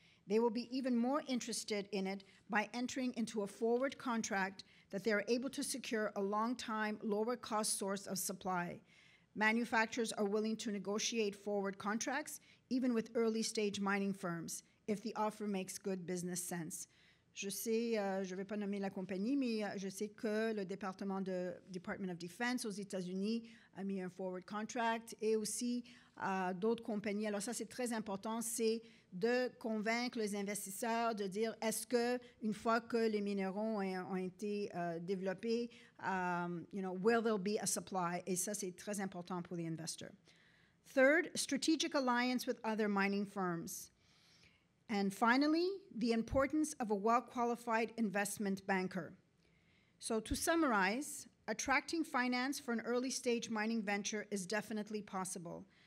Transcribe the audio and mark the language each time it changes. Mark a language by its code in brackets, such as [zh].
[en] They will be even more interested in it by entering into a forward contract that they are able to secure a long-time, lower-cost source of supply. Manufacturers are willing to negotiate forward contracts, even with early-stage mining firms, if the offer makes good business sense. [fr] Je sais, je ne vais pas nommer la compagnie, mais je sais que le Department of Defense aux États-Unis a mis un forward contract et aussi d'autres compagnies. Alors ça, c'est très important, c'est de convaincre les investisseurs de dire est-ce que une fois que les minéraux ont été développés, [en] will there be a supply? [fr] Et ça, c'est très important pour [en] the investor. Third, strategic alliance with other mining firms. And finally, the importance of a well-qualified investment banker. So to summarize, attracting finance for an early-stage mining venture is definitely possible.